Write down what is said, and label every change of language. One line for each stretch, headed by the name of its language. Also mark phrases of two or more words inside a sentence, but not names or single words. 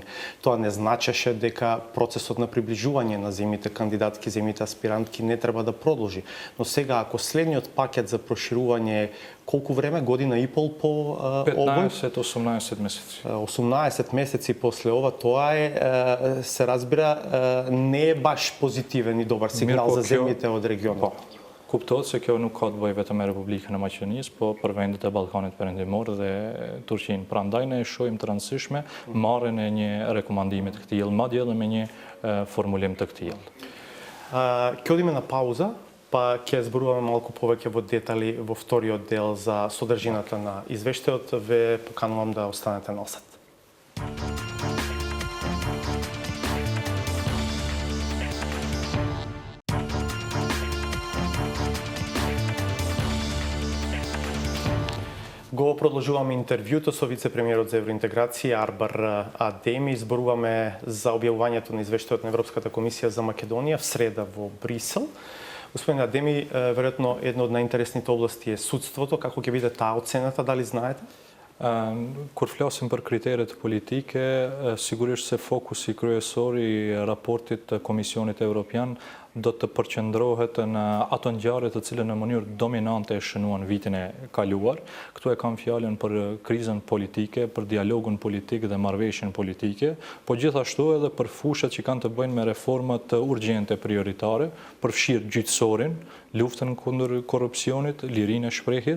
Macedonian: Тоа не значеше дека процесот на приближување на земјите кандидатки, земјите аспирантки не треба да продолжи. Но сега, ако следниот пакет за проширување, колку време, година и пол по овој? 15-18 месеци. 18 месеци после ова, тоа е, се разбира, не е баш позитивен и добар сигнал за земјите од регионот.
Albanian: Kuptohet se kjo nuk ka të bëjë vetëm me Republikën e Maqedonisë, po për vendet e Ballkanit Perëndimor dhe Turqinë. Prandaj ne shohim të rëndësishme marrjen e një rekomandimi të këtillë, madje edhe me një formulim të këtillë.
Macedonian: Ќе одиме на пауза, па ќе зборуваме малку повеќе во детали во вториот дел за содржината на извештајот. Ве поканувам да останете на осад. Го продолжуваме интервјуто со вице-премиерот за евроинтеграција Арбар Адеми. Зборуваме за објавувањето на извештајот на Европската комисија за Македонија в среда во Брисел. Господин Адеми, веројатно една од најинтересните области е судството. Како ќе биде таа оцената, дали знаете?
Albanian: Kur flasim për kriteret politike, sigurisht se fokusi kryesor I raportit të Komisionit Evropian do të përqendrohet në ato ngjarje të cilën në mënyrë dominante e shënuan vitin e kaluar. Këtu e kam fjalën për krizën politike, për dialogun politik dhe marrëveshjen politike, po gjithashtu edhe për fushat që kanë të bëjnë me reformat urgjente prioritare, përfshirë gjyqësorin, luftën kundër korrupsionit, lirinë e shprehjes.